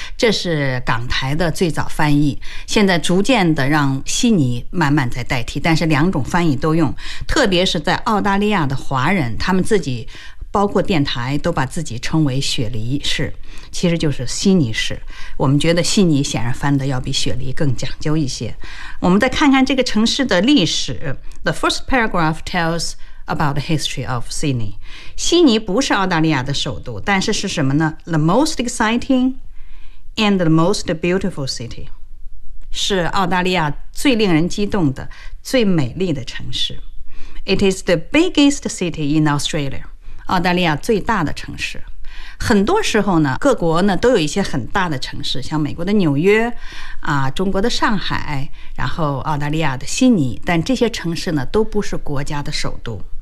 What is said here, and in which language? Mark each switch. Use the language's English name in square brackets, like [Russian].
[Chinese] 这是港台的最早翻译，现在逐渐的让悉尼慢慢在代替，但是两种翻译都用。特别是在澳大利亚的华人，他们自己包括电台都把自己称为雪梨市，其实就是悉尼市。我们觉得悉尼显然翻得要比雪梨更讲究一些。我们再看看这个城市的历史。 [English] The first paragraph tells about the history of Sydney. [Chinese] 悉尼不是澳大利亚的首都，但是是什么呢？ [English] The most exciting and the most beautiful city. [Chinese] 是澳大利亚最令人激动的最美丽的城市。 [English] It is the biggest city in Australia. [Chinese] 澳大利亚最大的城市。很多时候呢，各国呢都有一些很大的城市，像美国的纽约啊，中国的上海，然后澳大利亚的悉尼，但这些城市呢都不是国家的首都。